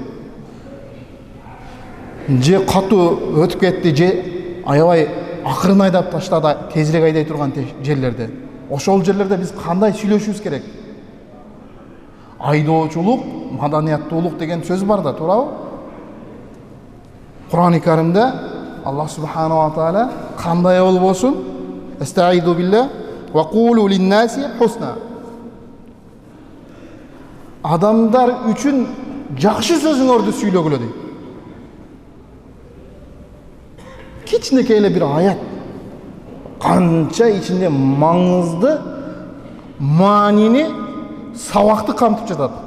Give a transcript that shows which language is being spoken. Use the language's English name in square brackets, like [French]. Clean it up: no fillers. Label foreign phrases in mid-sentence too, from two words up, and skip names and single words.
[Kyrgyz] Же катуу өтүп кетти, же аябай акырын айдап таштады, тезирээк айдай турган жерлерде. Ошол жерлерде биз кандай сүйлөшүбүз керек? Айдоочулук, маданияттуулук деген сөз бар да, туурабы? Кур'ан-ы Каримде Аллах [Arabic] سبحانه وتعالى [Kyrgyz] кандай болбосун? [Arabic] أستعيذ بالله وقولوا للناس حسنا. [Kyrgyz] Адамдар үчүн жакшы сөзүңөрдү сүйлөгүлө дейт. Кичинекей эле бир аят канча ичинде маңызды маанини, сабакты камтып жатат.